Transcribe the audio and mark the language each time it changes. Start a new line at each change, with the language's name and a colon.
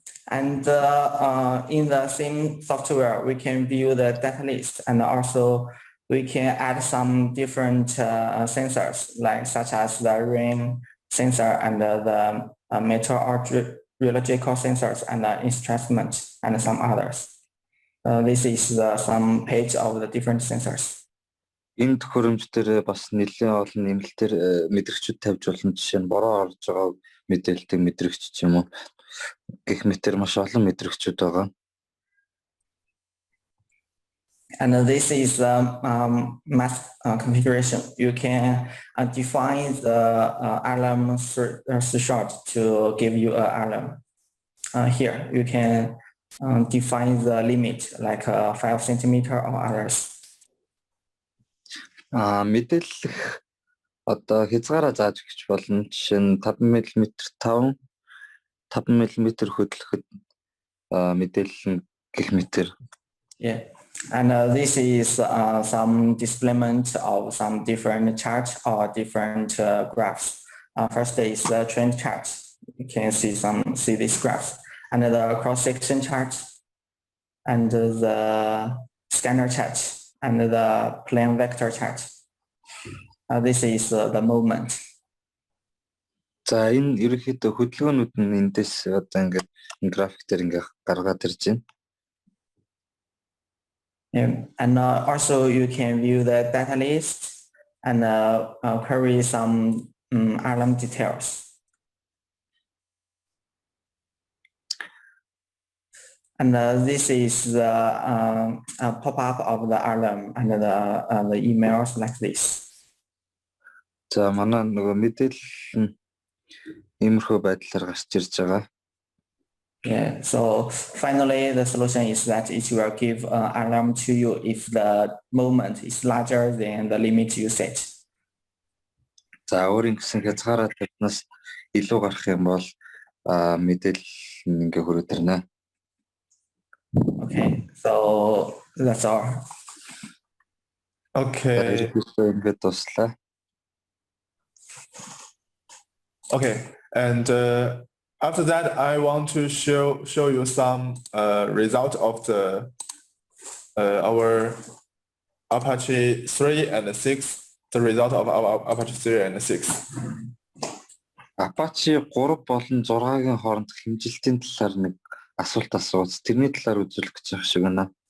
English: And in the same software, we can view the data list, and also we can add some different sensors, like such as the rain sensor and the meteorological sensors and the instruments and some others. This is some page of the different sensors.
Mongolian: Энэ төхөөрөмж дээр бас нэлээд олон нэмэлтээр мэдрэгчүүд тавьж болно. Жишээ нь бороо орж байгаа мэдээлэлтэй мэдрэгч ч юм уу гэх мэтэр маш олон мэдрэгчүүд байгаа.
English: And this is math configuration. You can define the alarm threshold to give you an alarm. Here you can define the limit like 5 centimeter or others.
Mongolian: Мэдээлэх одоо хязгаараа зааж өгч болно. Жишээ нь 5 мм 5 мм хөдлөхөд мэдээлэл гэх мэтэр.
English: Yeah. And this is some displayment of some different charts or different graphs. First is the trend chart. You can see these graphs, and the cross-section chart, and the scanner chart, and the plane vector chart. This is the movement.
Mongolian: За энэ ерөнхийдөө хөдөлгөөнүүд нь эндээс одоо ингээд график дээр ингээд гаргаад ирж байна.
English: Yeah. And also you can view the data list and query some alarm details. And this is the pop-up of the alarm and the emails like this.
Mongolian: За манай нөгөө мэдээлэл нь иймэрхүү байдлаар гарч ирж байгаа.
English: Yeah, so finally the solution is that it will give alarm to you if the movement is larger than the limit you set.
Mongolian: За өөрийн гэсэн хязгаараа тавьснаас илүү гарах юм бол мэдээлэл ингээ хүрээд ирнэ.
English: Okay, so that's all. Okay.
Mongolian: Ингээд дуслаа.
English: Okay, and after that, I want to show you some result of the our APACHE 3 and 6. The result of our APACHE 3 and 6.
Mongolian: APACHE 3 болон 6-гийн хооронд хэмжилтийн талаар нэг асуулт асууц. Тэрний талаар үзүүлэх гэж байгаа шиг байна.